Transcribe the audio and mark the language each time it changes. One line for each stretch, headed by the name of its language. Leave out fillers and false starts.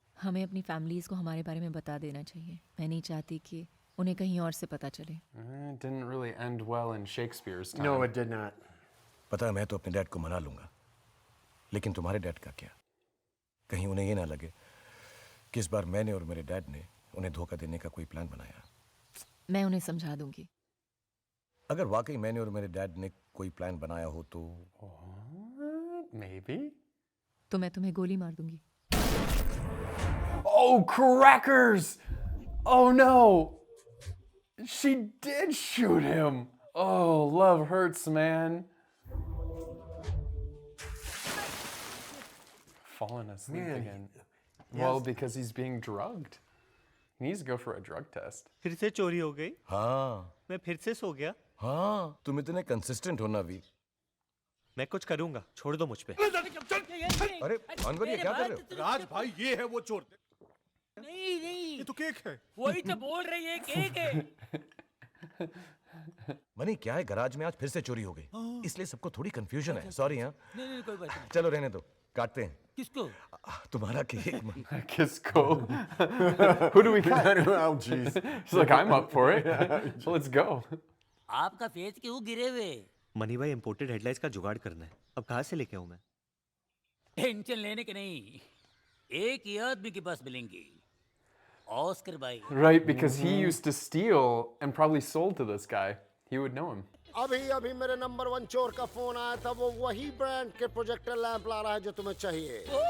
Hindi: हमें अपनी फैमिलीज को हमारे बारे में बता देना चाहिए। मैं नहीं चाहती कि उन्हें कहीं और से पता चले।
English: It didn't really end well in Shakespeare's time. No, it did not.
Hindi: पता है मैं तो अपने डैड को मना लूंगा, लेकिन तुम्हारे डैड का क्या? कहीं उन्हें ये ना लगे कि इस बार मैंने और मेरे डैड ने उन्हें धोखा देने का कोई प्लान बनाया। मैं उन्हें समझा दूंगी। अगर वाकई मैंने और मेरे डैड ने कोई प्लान बनाया हो तो
English: Maybe.
Hindi: तो मैं तुम्हें गोली मार दूंगी.
English: Oh, crackers! Oh no! She did shoot him! Oh, love hurts, man. Falling asleep Man, again. Well, because he's being drugged. He needs to go for a drug test.
Hindi: फिर से चोरी हो गई. हाँ मैं फिर से सो गया. हाँ तुम इतने कंसिस्टेंट हो ना वीर. मैं कुछ करूंगा, छोड़ दो मुझ पे. अरे अनवर ये क्या कर रहे हो? राज भाई ये है वो चोर. नहीं नहीं ये तो केक है. वही तो बोल रही है केक है. मनी क्या है, गराज में आज फिर से चोरी हो गई, इसलिए सबको थोड़ी कंफ्यूजन है. सॉरी. हाँ नहीं नहीं कोई बात नहीं. चलो रहने दो, काटते हैं. किसको? तुम्हारा cake.
English: Kisko. Who do we cut? Oh, jeez. She's like, I'm up for it. So let's go.
Hindi: आपका फेस क्यों गिरे हुए? मनी भाई इंपोर्टेड हेडलाइंस का जुगाड़ करना है. अब कहाँ से लेके आऊँ मैं? टेंशन लेने के नहीं. एक ही आदमी के पास मिलेंगी. ऑस्कर भाई.
English: Right, because he used to steal and probably sold to this guy. He would know him.
Hindi: अभी अभी मेरे नंबर 1 चोर का फोन आया था. वो वही ब्रांड के प्रोजेक्टर लैंप ला रहा है जो तुम्हें चाहिए.